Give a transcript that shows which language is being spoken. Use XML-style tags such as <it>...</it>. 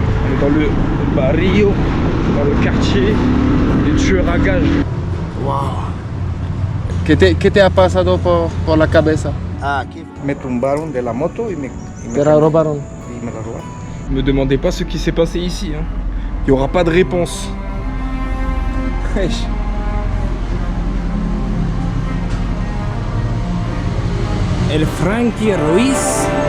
<fr>est dans le barrio, dans le quartier des tueurs à gages. Wow.</fr> <es>¿Qué te ha pasado por la cabeza? Ah, aquí. Me tumbaron de la moto y me Te la robaron. y me la robaron.</es> <fr>Me demandez pas ce qui s'est passé ici. Hein. Il n'y aura pas de réponse. Wesh.</fr> <es>El Frankie Ruiz.</es>